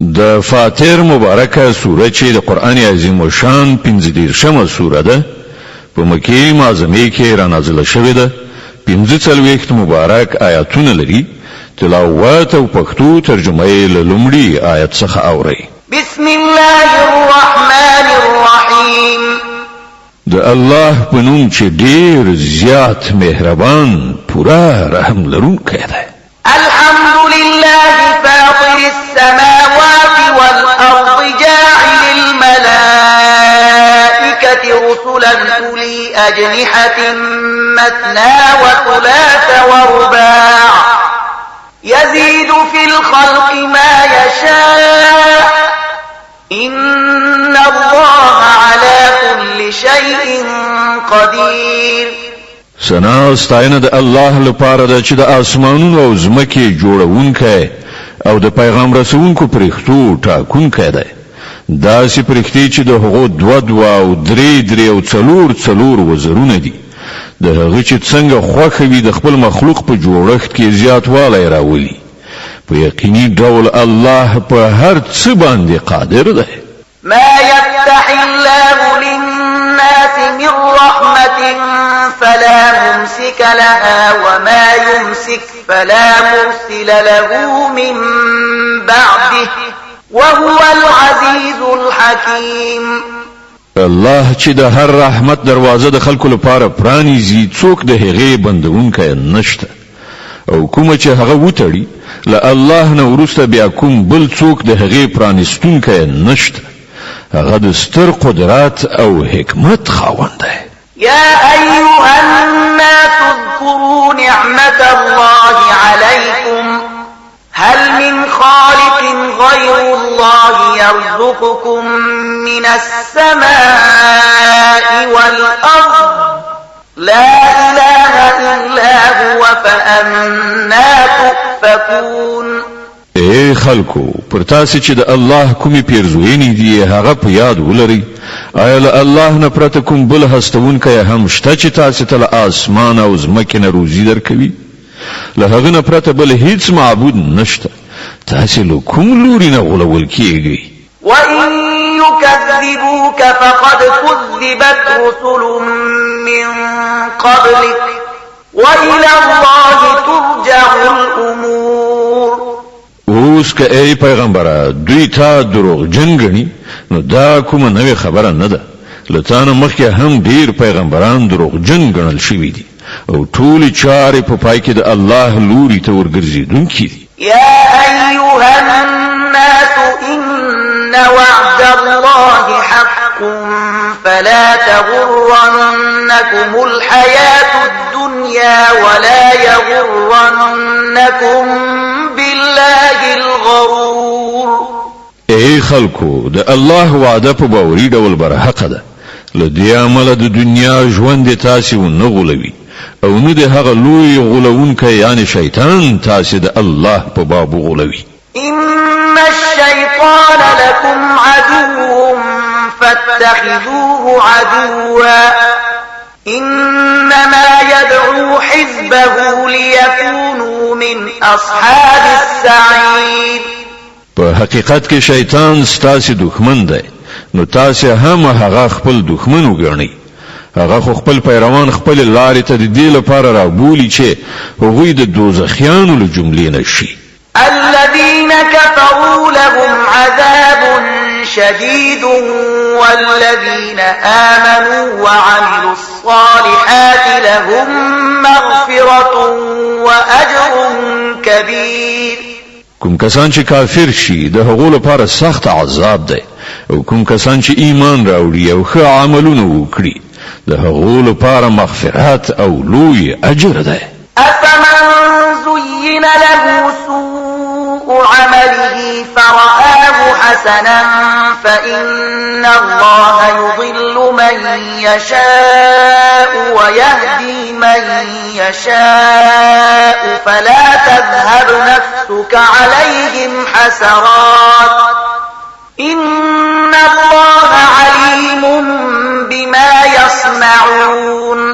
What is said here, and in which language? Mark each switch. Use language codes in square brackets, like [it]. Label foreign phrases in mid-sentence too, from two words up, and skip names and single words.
[ps] د فاتر مبارکه سوره چې د قران عظیم شان 15 سوره ده په مکه معظمه کې را نازله شوې ده 15 مبارک آیاتونه لري تلاوت او پښتو ترجمه یې له لومړي آیت څخه اوري [ar] بسم الله الرحمن الرحیم [ps] د الله په نوم چې ډیر زیات مهربان پورا رحم لرونکی دی [ar] الحمد لله فاطر السماوات والأرض جاعل الملائكة رسلا أولي أجنحة مثنى وثلاث ورباع يزيد في الخلق ما يشاء إن الله على كل شيء قدير [ps] سنا استاینه د الله لپاره د چې د اسمانونو او زمکه جوړونکی او د پیغام رسونکو پرختو ټاکونکی دی دا سي پرختی چې د هغو دو او درې او څلور وزرونه دي د هغه چې څنګه خوخوي د خپل مخلوق په جوړښت کې زیاتوالی راولي په یقیني ډول الله په هر څه باندې قادر دی [ar] ما يفتح الله للناس من رحمة فلا ممسك لها وما يمسك فلا مرسل له من بعده وهو العزيز الحكيم [ps] الله چې د هر رحمت دروازه د خلکو لپاره پرانیزي څوک د هغې بندونکی نشته او کومه چې هغه وتړي له الله نه وروسته بیا کوم بل څوک د هغې پرانیستونکی نشته هغه د ستر قدرت او حکمت خاوند دی [ar] يا أيها الناس اذكروا نعمة الله عليكم هل من خالق غير الله يرزقكم من السماء والأرض لا إله إلا هو فأنا تؤفكون [ps] اے خلکو پر تاسو چې د الله کومي پیرزوینې دي هغه په یاد ولرئ آیا له الله نه پرته کوم بل هستونکی هم شته چې تاسو ته له اسمان او ځمکې نه روزي درکوي له هغه نه پرته بل هیڅ معبود نشته تاسو له کوم لوري نه غولول کیږئ [ar] وَإِن يُكَذِّبُوكَ فَقَدْ كُذِّبَتْ رُسُلٌ مِّن قَبْلِكَ وَإِلَى اللَّهِ تُرْجَعُ الْأُمُورُ [ps] اوس که ای پیغمبره دوی تا دروغجن ګڼي نو دا کومه نوې خبره نه ده له تا نه مخکې هم ډیر پیغمبران دروغجن ګڼل شوي دي او ټولې چارې په پای کې د الله لوري ته ورګرځېدونکي دي [ar] يا أيها الناس إن وعد الله حق فلا تغرنكم الحياة الدنيا ولا يغرنكم بالله الغرور [ps] اے خلکو د الله وعده په باوري ډول برحقه ده له دې عمله د دنیا ژوند تاسو نه غولوي او نه د هغه لوی غولونکی یعنی شیطان تاسو د الله په باب غولوي [ar] إن الشيطان لكم عدو فاتخذوه عدوا إنما يدعو حزبه ليكونوا من أصحاب السعير [ps] په حقیقت کې شیطان ستاسو دښمن دی نو تاسو هم هغه خپل دښمن وګڼئ هغه خو خپل پیروان خپل لارې ته د دې لپاره رابولي چې هغوی د دوزخیانو له جملې نشي [ar] الذين كفروا لهم عذاب شديد والذين آمنوا وعملوا الصالحات لهم مغفرة وأجر كبير [ps] کوم کسان چې کافر شي د هغو لپاره سخت عذاب دی او کوم کسان چې ایمان راوړي او ښه عملونه وکړي د هغو لپاره مغفرت او لوی اجر دی [ar] أفمن زين له سوء عمله فرآه حسنا فإن الله يضل من يشاء ويهدي من يشاء فلا تذهب نفسك عليهم حسرات إن الله عليم بما يصنعون